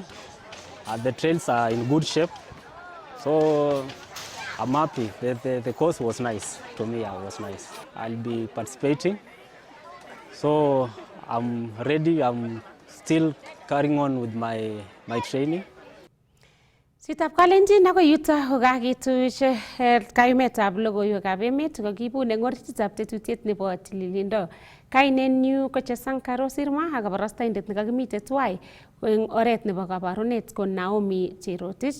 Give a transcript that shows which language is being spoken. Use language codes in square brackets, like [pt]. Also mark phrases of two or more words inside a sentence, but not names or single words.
[en] The trails are in good shape, so I'm happy. The course was nice. To me, it was nice. I'll be participating, so I'm ready. I'm still carrying on with my training. [kln] Sitab kalenjin ako yuto kokakituch kayumetab logoiwekab emet kokibun eng orititab tetutiet nebo tililindo. Kainenyu ko Chesankaro Sirma ak kabarastaindet nekakimite tuwai eng oret nebo kabarunet ko Naomi Cherotich.